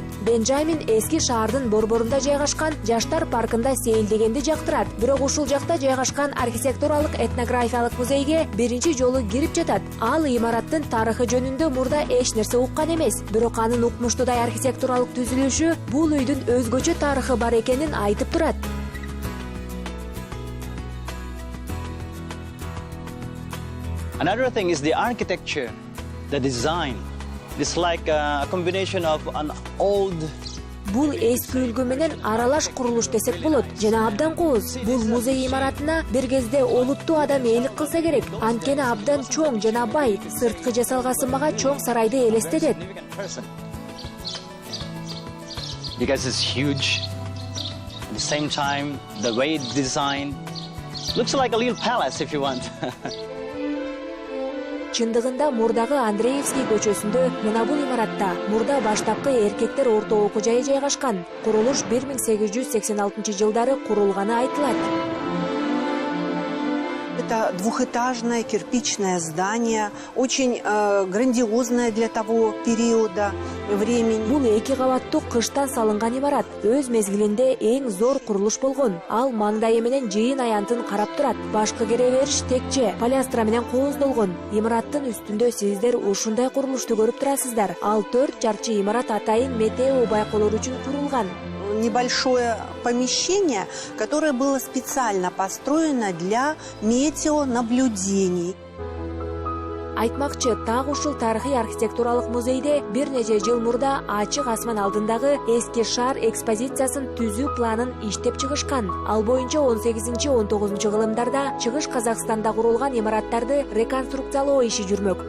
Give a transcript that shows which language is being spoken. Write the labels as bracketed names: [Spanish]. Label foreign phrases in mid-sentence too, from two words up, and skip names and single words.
[Kyrgyz] Бенджамин эски шаардын борборунда жайгашкан жаштар паркында сейилдегенди жактырат. Бирок ушул жакта жайгашкан архитектуралык этнографиялык музейге биринчи жолу кирип жатат. Ал имараттын тарыхы жөнүндө мурда эч нерсе уккан эмес. Бирок анын укмуштуудай архитектуралык түзүлүшү бул үйдүн өзгөчө тарыхы бар экенин айтып турат. [English] Another thing is the architecture, the design. It's like a combination of an old. [Kyrgyz] Бул эски үлгү менен аралаш курулуш десек болот. Жана абдан кооз. Бул музей имаратына бир кезде олуттуу адам ээлик кылса керек. Анткени абдан чоң жана бай, сырткы жасалгасынмага чоң сарайды элестетет. [English] Because it's huge. At the same time, the way it's designed looks like a little palace if you want. [Kyrgyz] Чындыгында мурдагы Андреевский көчөсүндө мына бул имаратта мурда баштапкы эркектер орто окуу жайы жайгашкан. Курулуш 1886 жылдары курулганы айтылат. [Russian] Это двухэтажное кирпичное здание, очень грандиозное для того периода времени. [Kyrgyz] Бул 2 кабаттуу кыштан салынган имарат. Өз мезгилинде эң зор курулуш болгон. Ал маңдайы менен жыйын аянтын карап турат. Башкы кере бериш текче, палястра менен кооздолгон. Имараттын үстүндө сиздер ушундай курулушту көрүп турасыздар. Ал 4 жарчы имарат атайын метео байкоолор үчүн курулган. [Russian] Небольшое помещение, которое было специально построено для метеонаблюдений. [Kyrgyz] Айтмакчы, так ушул тарыхый архитектуралык музейде бир нече жыл мурда ачык асман алдындагы эски шаар экспозициясын түзүү планын иштеп чыгышкан. Ал боюнча 18-19 кылымдарда чыгыш Казакстанда курулган имараттарды реконструкциялоо иши жүрмөк.